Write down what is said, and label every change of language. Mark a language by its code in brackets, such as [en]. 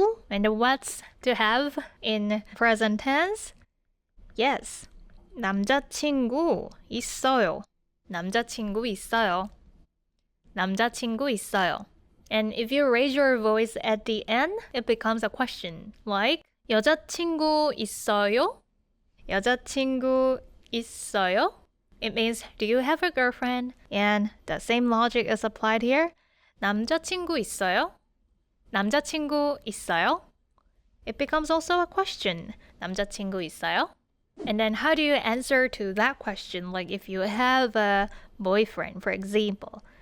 [en] And what's to have in present tense? Yes. [ko] 남자친구 있어요. 남자친구 있어요. 남자친구 있어요. [en] And if you raise your voice at the end, it becomes a question. Like, [ko] 여자친구 있어요? 여자친구 있어요? [en] It means, do you have a girlfriend? And the same logic is applied here. [ko] 남자친구 있어요? 남자친구 있어요? [en] It becomes also a question. [ko] 남자친구 있어요? [en] And then how do you answer to that question? Like if you have a boyfriend, for example.